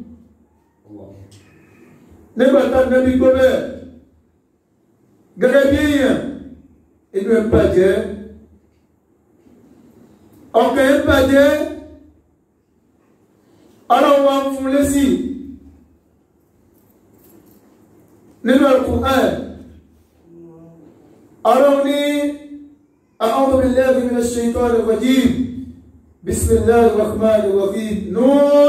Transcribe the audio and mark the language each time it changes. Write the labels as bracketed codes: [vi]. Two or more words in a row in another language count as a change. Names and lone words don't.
[yo] Nígbàtà Ànábì gbọ́ bẹ́ẹ̀ gẹ́gẹ́ bí èèyàn, inú ẹ̀ bàjẹ́, ọkàn ẹ̀ bàjẹ́. Ọlọ́run wá ń fún lésì nínú Al-Qur'an. Ọlọ́run ní [ar] أعوذ بالله من الشيطان الرجيم بسم الله الرحمن الرحيم ن.